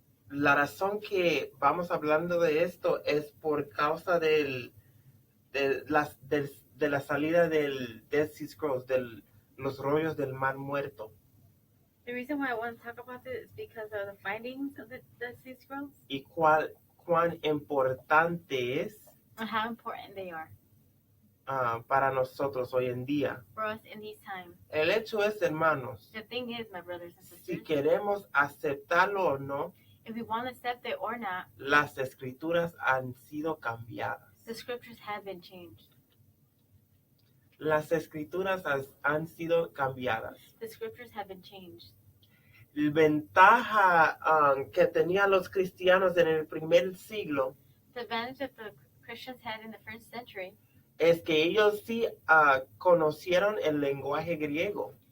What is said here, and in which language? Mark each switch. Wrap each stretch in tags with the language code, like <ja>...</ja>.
<es>La razón que vamos hablando de esto es por causa de la salida del Dead Sea Scrolls, de los rollos del Mar Muerto.</es> <en>The reason why I want to talk about this is because of the findings of the Sea Scrolls</en> <es>Y cuán importante es</es> <en>and how important they are</en> <es>para nosotros hoy en día.</es> <en>for us in these times.</en> <es>El hecho es, hermanos,</es> <en>The thing is, my brothers and sisters,</en> <es>si queremos aceptarlo o no,</es> <en>if we want to accept it or not,</en> <es>las escrituras han sido cambiadas.</es> <en>the scriptures have been changed.</en> <es>Las escrituras han sido cambiadas.</es> <en>The scriptures have been changed.</en> <es>La ventaja que tenían los cristianos en el primer siglo</es> <en>The advantage that the Christians had in the first century</en> <es>es que ellos sí conocieron el lenguaje griego,</es>